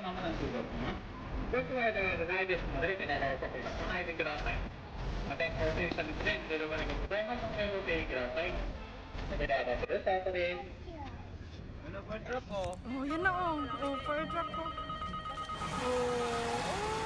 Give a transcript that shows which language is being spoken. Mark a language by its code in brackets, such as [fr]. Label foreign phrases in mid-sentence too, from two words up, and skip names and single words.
[ja] 動くまではないですので、来ないでください。また、当選者ですね、0までございますので、ご注意ください。それでは、バススタートです。 [tl] Ano pa drop ko? Oh, yan na oh. Oh, [en] fire truck [tl] ko. Oh.